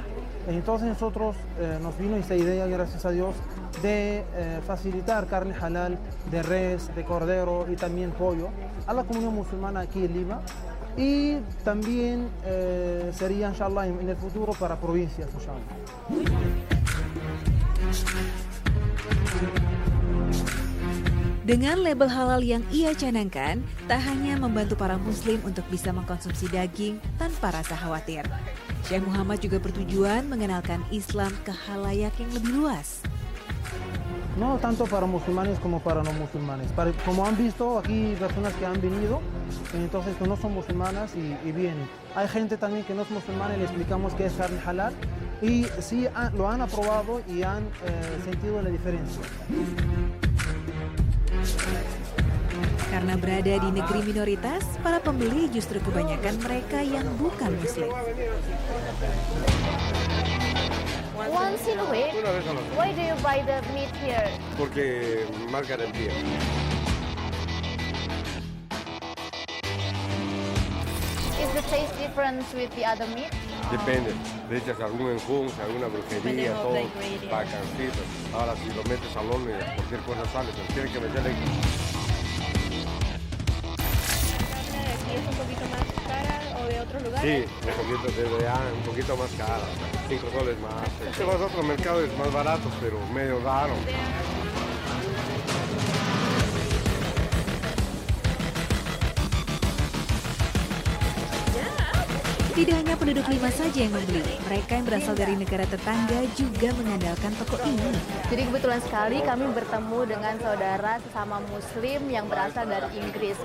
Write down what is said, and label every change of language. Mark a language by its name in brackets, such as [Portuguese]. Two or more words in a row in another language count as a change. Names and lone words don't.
[Spanish] Entonces nosotros nos vino esta idea, gracias a Dios, de facilitar carne halal de res, de cordero y también pollo a la comunidad musulmana aquí en Lima. Y también sería, inshallah, en el futuro para provincias, inshallah. [Indonesian] Dengan label halal yang ia canangkan, tak hanya membantu para Muslim untuk bisa mengkonsumsi daging tanpa rasa khawatir. Syekh Muhammad juga bertujuan mengenalkan Islam ke khalayak yang lebih luas. [Spanish] No tanto para musulmanes como para no musulmanes. Como han visto, aquí personas que han venido, entonces que no son musulmanas y vienen. Hay gente también que no es musulmana y le explicamos qué es carne halal y sí lo han aprobado y han sentido la diferencia. [Indonesian] Karena berada di negeri minoritas, para pembeli justru kebanyakan mereka yang bukan Muslim. [English] Once in a week? [Spanish] Una vez a la [English] Why do you buy the meat here? [Spanish] porque más garantía. [English] Is the taste different with the other meat? [Spanish] Depende, le echas algún enjunce, alguna brujería, Depende of todo, [English] the ingredients. [Spanish] bacancito. Ahora si lo metes al horno, cualquier cosa sale, pero tiene que meterle. ¿La de aquí es un poquito más cara o de otros lugares? Sí, un poquito más cara, $5 más. Si vas a otro mercado es más barato, pero medio raro. [Indonesian] Tidak hanya penduduk Lima saja yang membeli, mereka yang berasal dari negara tetangga juga mengandalkan toko ini. Jadi kebetulan sekali kami bertemu dengan saudara sesama Muslim yang berasal dari Inggris.